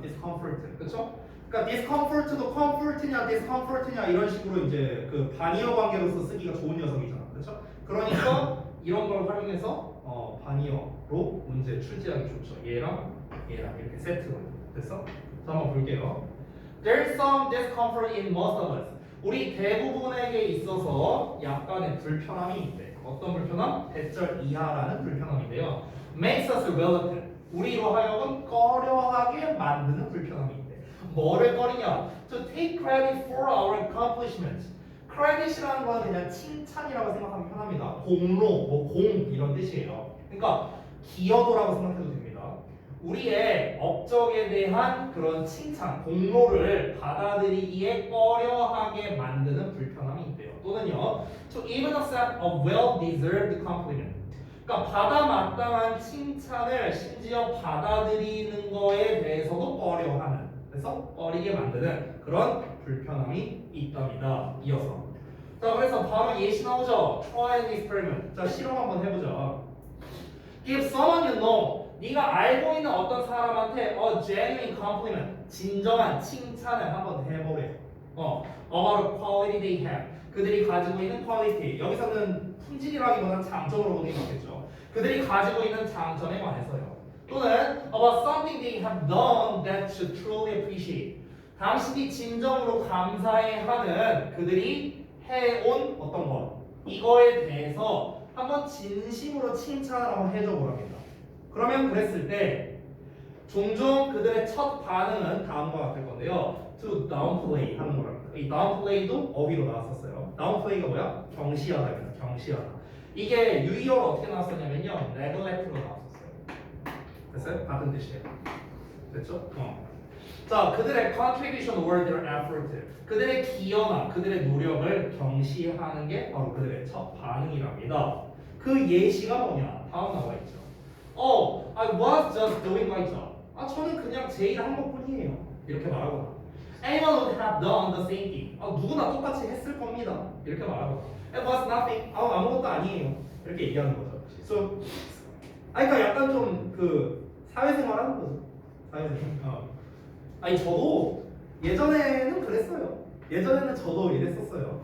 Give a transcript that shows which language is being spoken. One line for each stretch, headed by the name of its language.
Korean: discomfort, 그렇죠? 그러니까 discomfort도 comfort냐, discomfort냐 이런 식으로 이제 그 반이어 관계로서 쓰기가 좋은 녀석이잖아, 그렇죠? 그러니까 이런 걸 활용해서 반이어로 문제 출제하기 좋죠. 얘랑 이렇게 세트로 됐어? 자 한번 볼게요.
English: There's some discomfort in most of us.
Korean: 우리 대부분에게 있어서 약간의 불편함이 있대. 어떤 불편함? 대절 이하라는 불편함인데요.
English: Makes us reluctant.
Korean: 우리로 하여금 꺼려하게 만드는 불편함이 있대. 뭐를 꺼리냐?
English: To take credit for our accomplishments.
Korean: credit이라는 건 그냥 칭찬이라고 생각하면 편합니다. 공로, 공 이런 뜻이에요. 그러니까 기여도라고 생각해도 됩니다. 우리의 업적에 대한 그런 칭찬, 공로를 받아들이기에 꺼려하게 만드는 불편함이 있대요. 또는요,
English: to even accept a well-deserved compliment.
Korean: 그러니까 받아 마땅한 칭찬을 심지어 받아들이는 거에 대해서도 꺼려하는, 그래서 꺼리게 만드는 그런 불편함이 있답니다. 이어서. 자, 그래서 바로 예시 나오죠.
English: Try an experiment.
Korean: 자, 실험 한번 해보자.
English: Give someone you know.
Korean: 네가 알고 있는 어떤 사람한테 a genuine compliment, 진정한 칭찬을 한번 해보래.
English: About a quality they have.
Korean: 그들이 가지고 있는 quality. 여기서는 품질이라기보다는 장점으로 보는 게 맞겠죠. 그들이 가지고 있는 장점에 관해서요. 또는
English: about something they have done that should truly appreciate.
Korean: 당신이 진정으로 감사해하는 그들이 해온 어떤 것 이거에 대해서 한번 진심으로 칭찬을 한번 해줘 보랍니다. 그러면 그랬을 때 종종 그들의 첫 반응은 다음과 같을 건데요. To downplay 하는 거랍니다. 이 downplay도 어휘로 나왔었어요. downplay가 뭐야? 경시하다입니다. 경시하다. 이게 유의어로 어떻게 나왔었냐면요. neglect로 나왔었어요. 됐어요? 같은 뜻이에요. 됐죠? 자, 그들의
English: contribution or their effort.
Korean: 그들의 기여나 그들의 노력을 경시하는 게 바로 그들의 첫 반응이랍니다. 그 예시가 뭐냐? 다음 나와 있죠.
English: I was just doing my job.
Korean: 저는 그냥 제 일 한 것뿐이에요. 이렇게 말하거나.
English: Anyone would have done the same thing.
Korean: 누구나 똑같이 했을 겁니다. 이렇게 말하거나.
English: It was nothing.
Korean: 아무것도 아니에요. 이렇게 얘기하는 거죠. So, 그러니까 약간 좀 그 사회생활 하는 거죠. 사회생활. 저도 예전에는 그랬어요. 예전에는 저도 이랬었어요.